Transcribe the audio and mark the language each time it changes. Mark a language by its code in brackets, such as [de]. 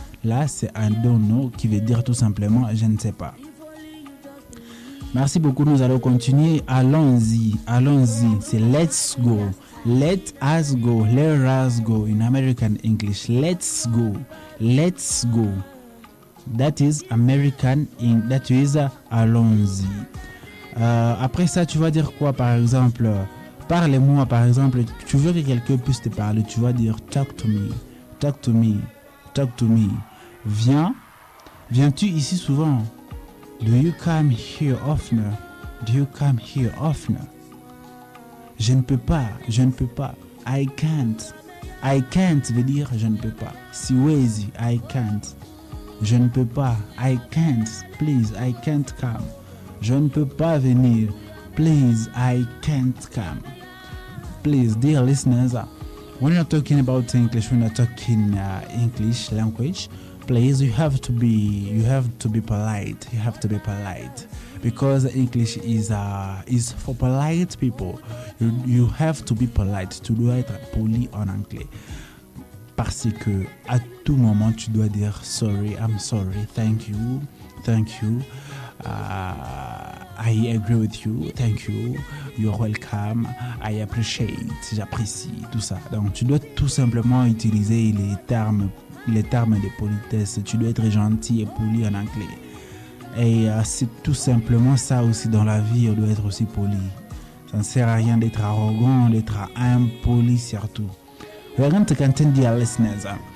[fr] Là, c'est [en] I don't know [fr] qui veut dire tout simplement je ne sais pas. Merci beaucoup, nous allons continuer. Allons-y, c'est [en] let's go. Let us go, let us go in American English. Let's go, let's go. That is American, [fr] allons-y. Après ça, tu vas dire quoi, par exemple? Parlez-moi, par exemple. Tu veux que quelqu'un puisse te parler. Tu vas dire [en] talk to me, talk to me, talk to me. [fr] Viens. Viens-tu ici souvent? [en] Do you come here often? Do you come here often? [fr] Je ne peux pas. Je ne peux pas. [en] I can't. I can't [fr] veut dire je ne peux pas. [en] Si easy, I can't. [fr] Je ne peux pas. [en] I can't. Please, I can't come. [fr] Je ne peux pas venir. [en] Please, I can't come. Please, dear listeners, when you're talking about English, when you're talking English language, please, you have to be polite. You have to be polite. Because English is for polite people. You have to be polite. [fr] Tu dois être poli en anglais. Parce que à tout moment, tu dois dire [en] sorry, I'm sorry, thank you, thank you. I agree with you, thank you, you're welcome, I appreciate, [fr] j'apprécie, tout ça. Donc tu dois tout simplement utiliser les termes de politesse. Tu dois être gentil et poli en anglais. Et c'est tout simplement ça aussi dans la vie, on doit être aussi poli. Ça ne sert à rien d'être arrogant, d'être impoli surtout. [en] We're going to continue, dear listeners.